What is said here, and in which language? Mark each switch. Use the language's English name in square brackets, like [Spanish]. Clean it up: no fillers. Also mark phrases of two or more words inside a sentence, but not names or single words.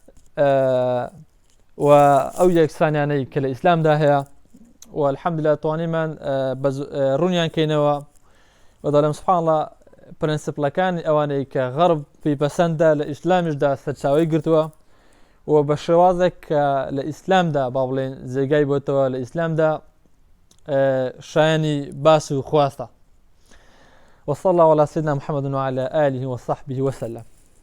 [Central Kurdish] و ئەو یەکسانیانەی کە لە ئیسلامدا هەیە و الحەمدولله توانیمان ڕوونیان کەینەوە و دەڵێم [Arabic] سوبحان الله [Central Kurdish] پرینسیپڵەکانی ئەوانەی کە غەرب پێیپەسەندە لە ئیسلامیشدا سەرچاوی گرتووە و بە شێوازێک کە لە ئیسلامدا با بڵێن جێگای بۆتەوە لە ئیسلامدا شایانی باس و خواستە. [Arabic] وصلى الله على سيدنا محمد وعلى آله وصحبه وسلم.